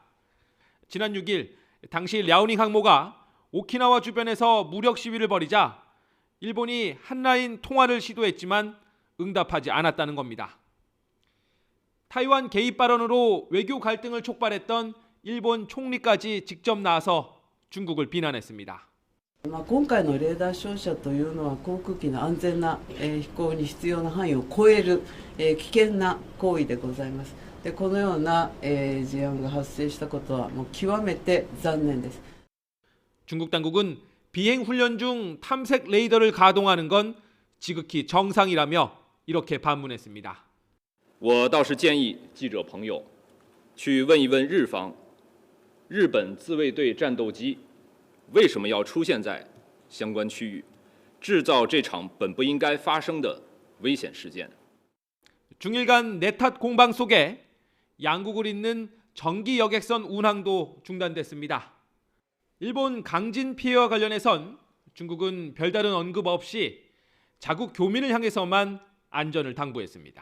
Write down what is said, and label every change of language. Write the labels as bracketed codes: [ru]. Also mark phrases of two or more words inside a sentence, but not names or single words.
[ko] 지난 6일 당시 랴오닝 항모가 오키나와 주변에서 무력 시위를 벌이자 일본이 한라인 통화를 시도했지만 응답하지 않았다는 겁니다. 타이완 개입 발언으로 외교 갈등을 촉발했던 일본 총리까지 직접 나서 중국을 비난했습니다. [ja] 今回のレーダー照射というのは航空機の安全な飛行に必要な範囲を超える危険な行為でございます。でこのような事案が発生したことはもう極めて残念です。 [ko] 중국 당국은 비행 훈련 중 탐색 레이더를 가동하는 건 지극히 정상이라며 이렇게 반문했습니다. [zh] 我倒是建议记者朋友去问一问日方，日本自卫队战斗机为什么要出现在相关区域，制造这场本不应该发生的危险事件。 [ko] 중일 간 내탓 공방 속에 양국을 잇는 전기 여객선 운항도 중단됐습니다. 일본 강진 피해와 관련해선 중국은 별다른 언급 없이 자국 교민을 향해서만 안전을 당부했습니다.